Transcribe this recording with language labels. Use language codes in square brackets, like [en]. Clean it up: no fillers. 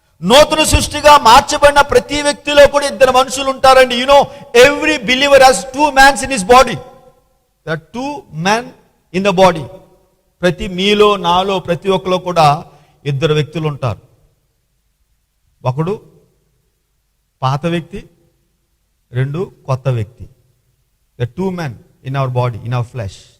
[te] నూతన సృష్టిగా మార్చబడిన ప్రతి వ్యక్తిలో కూడా ఇద్దరు మనుషులు ఉంటారండి. [en] Every believer has 2 men in his body. There are 2 men in the body. [te] ప్రతి మీలో నాలో ప్రతి ఒక్కలో కూడా ఇద్దరు వ్యక్తులు ఉంటారు. ఒకడు పాత వ్యక్తి, రెండు కొత్త వ్యక్తి. [en] The two men in our body, in our flesh.